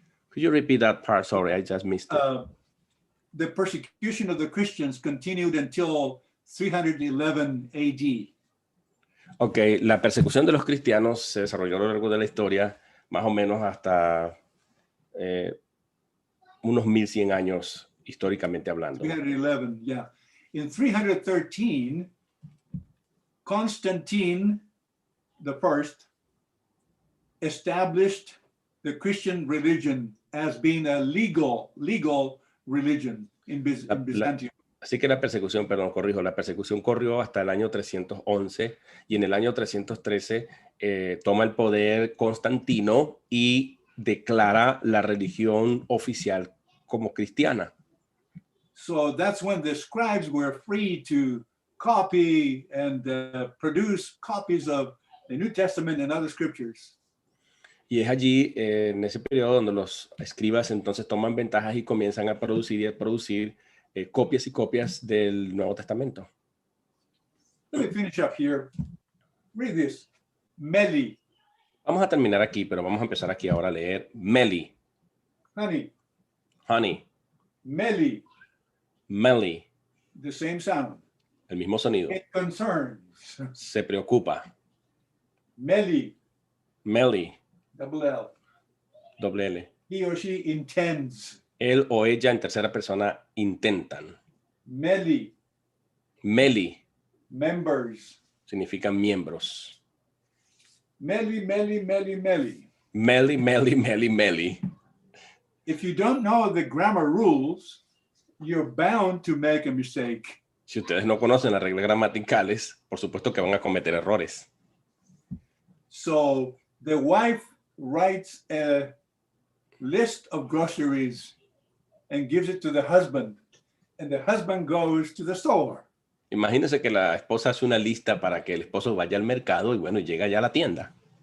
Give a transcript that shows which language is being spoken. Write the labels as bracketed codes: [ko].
[en] Could you repeat that part? Sorry, I just missed it. The persecution of the Christians continued until 311 AD. [es] Ok, la persecución de los cristianos se desarrolló a lo largo de la historia, más o menos hasta unos 1100 años históricamente hablando. [en] 311, yeah. In 313, Constantine I established the Christian religion as being a legal religion in Byzantium. [es] Así que la persecución, perdón, corrijo, la persecución corrió hasta el año 311 y en el año 313 toma el poder Constantino y declara la religión oficial como cristiana. [en] So that's when the scribes were free to copy and produce copies of the New Testament and other scriptures. [es] Y es allí, en ese periodo, donde los escribas entonces toman ventajas y comienzan a producir copias y copias del Nuevo Testamento. [en] Let me finish up here. Read this. Meli, [es] Vamos a terminar aquí, pero vamos a empezar aquí ahora a leer Meli, [en] honey, honey, [el] Meli, Meli, [en] the same sound. [es] el mismo sonido. [en] It concerns. [es] Se preocupa. [el] Meli, Meli, [en] double L. [es] doble L. [en] He or she intends. [es] Él o ella en tercera persona intentan. [el] Meli, Meli [en] members. [es] significa miembros. [el] Meli, Meli, Meli, Meli. Meli, Meli, Meli, Meli. [en] If you don't know the grammar rules, you're bound to make a mistake. [es] Si ustedes no conocen las reglas gramaticales, por supuesto que van a cometer errores. [en] So the wife writes a list of groceries and gives it to the husband, and the husband goes to the store. [es] Imagínense que la esposa hace una lista para que el esposo vaya al mercado y bueno, llega ya a la tienda.